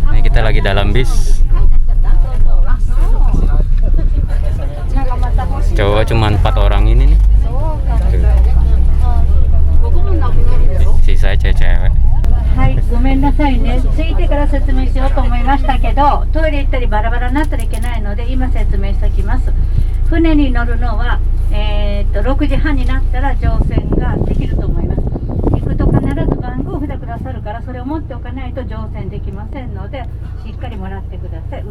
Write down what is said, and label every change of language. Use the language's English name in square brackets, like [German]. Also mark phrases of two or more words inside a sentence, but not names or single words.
[Indonesian] kita lagi dalam bis. Cowok cuma 4 orang ini nih. Sisa cewek-cewek. [Japanese] はい、ごめんなさいね。着いてから説明しようと思いましたけど、トイレ行ったりバラバラになったらいけないので、今説明しておきます。船に乗るのは、6時半になったら乗船ができると思います。行くと必ず番号を札くださるから、それを持っておかないと乗船できませんので、しっかりもらってください。